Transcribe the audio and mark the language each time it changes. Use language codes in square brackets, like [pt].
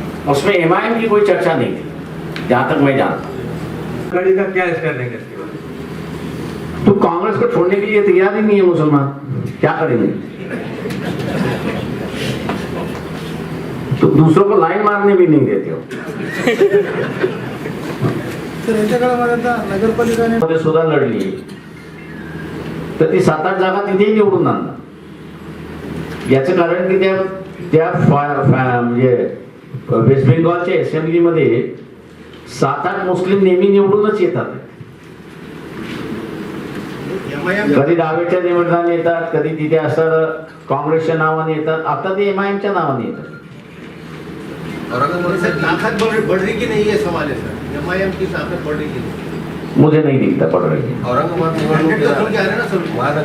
[hi] उसमें एमआईएम की कोई चर्चा नहीं थी जहां तक मैं जानता। कड़ी का क्या स्टैंड है इसके बाद? तो कांग्रेस को छोड़ने के लिए तैयार ही नहीं है मुसलमान, क्या करेंगे? तो दूसरों को लाइन मारने भी नहीं देते हो। [mr] तर याच्या काळामध्ये आता नगरपालिकाने मध्ये सुद्धा लढली, तर ती 7-8 जागा तिथेही निवडून आणणार. याचं कारण की त्या म्हणजे वेस्ट बेंगॉलच्या असेंब्लीमध्ये 7-8 मुस्लिम नेहमी निवडूनच येतात. कधी डाव्याच्या निवडणाने येतात, कधी तिथे असं काँग्रेसच्या नावाने येतात, आता ते एमआयएमच्या नावाने येतात. [hi] औरंगाबाद से ताकत बढ़ रही कि नहीं, ये सवाल है सर। एमआईएम की ताकत बढ़ रही कि नहीं? मुझे नहीं दिखता पड़ रही है। औरंगाबाद निवडणूक तो खुल के आ रहे हैं ना सर वहाँ